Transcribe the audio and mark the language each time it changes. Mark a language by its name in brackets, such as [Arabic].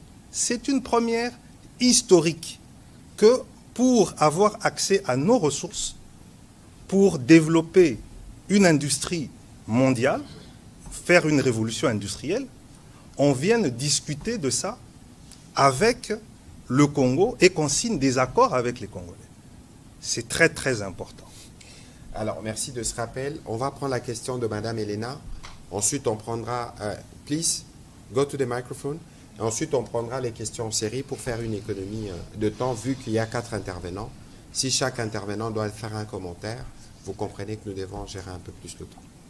[French] C'est une première historique que pour avoir accès à nos ressources, pour développer une industrie mondiale, faire une révolution industrielle, on vient de discuter de ça avec le Congo et qu'on signe des accords avec les Congolais. C'est très très important. Alors, merci de ce rappel. On va prendre la question de Madame Elena. Ensuite, on prendra... [English] please, go to the microphone. [French] Et ensuite, on prendra les questions en série pour faire une économie de temps, vu qu'il y a 4 intervenants. Si chaque intervenant doit faire un commentaire, vous comprenez que nous devons gérer un peu plus le temps.